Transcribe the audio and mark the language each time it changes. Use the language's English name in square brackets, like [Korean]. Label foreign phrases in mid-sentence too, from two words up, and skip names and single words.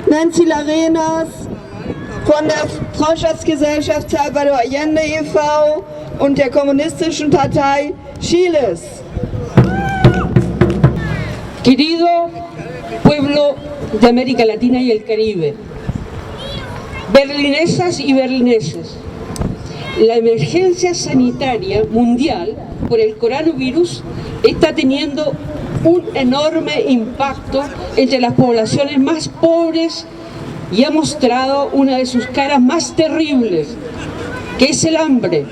[German] Nancy Larenas von der Freundschaftsgesellschaft Salvador Allende e.V. und der Kommunistischen Partei Chiles. [Spanish] Querido pueblo de América Latina y el Caribe, berlinesas y berlineses, la emergencia sanitaria mundial por el coronavirus está teniendo un enorme impacto entre las poblaciones más pobres y ha mostrado una de sus caras más terribles, que es el hambre.